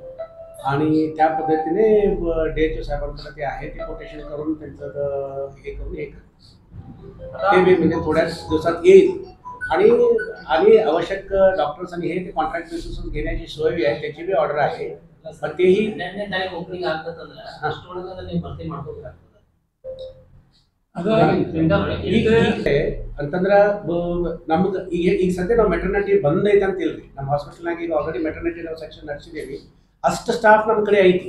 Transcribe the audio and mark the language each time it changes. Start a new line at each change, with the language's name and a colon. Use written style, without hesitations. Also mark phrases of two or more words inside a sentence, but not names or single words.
Marathi: आणि त्या पद्धतीने DHO साहेबांकडे ते आहे, ते कोटेशन करून त्यांचं हे करून ते म्हणजे थोड्या दिवसात येईल. आणि आवश्यक डॉक्टर्स आणि हे ते
English: contract basisवर
Marathi: घेण्याची सोय आहे, त्याची बी ऑर्डर आहे. पण तेही
Kannada: ಅಂತಂದ್ರೆ ಈಗ ಸದ್ಯ ನಾವು ಮೆಟರ್ನಿಟಿ ಬಂದ್ ಐತೆ ಅಂತ ಇಲ್ರಿ. ನಮ್ಮ ಹಾಸ್ಪಿಟಲ್ನಾಗ ಈಗ ಆಲ್ರೆಡಿ ಮೆಟರ್ನಿಟಿ ನಾವು ಸೆಕ್ಷನ್ ನಡೆಸಿದ್ದೀವಿ. ಅಷ್ಟು ಸ್ಟಾಫ್ ನಮ್ಮ ಕಡೆ ಐತಿ.